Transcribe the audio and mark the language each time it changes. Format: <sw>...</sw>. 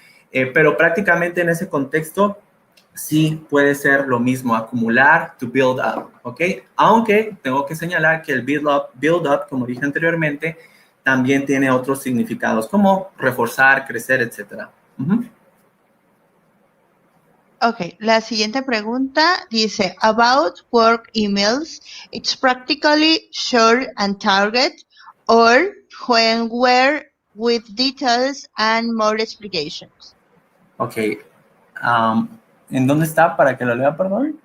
<es>Pero prácticamente en ese contexto sí puede ser lo mismo, acumular, to build up, ¿ok? Aunque tengo que señalar que el build up, como dije anteriormente, también tiene otros significados, como reforzar, crecer, etc. Ok, la siguiente pregunta dice,</es> <en>about work emails, it's practically short and target, or when we're with details and more explications.</en> <es>Ok, ¿en dónde está para que lo lea, perdón?</es>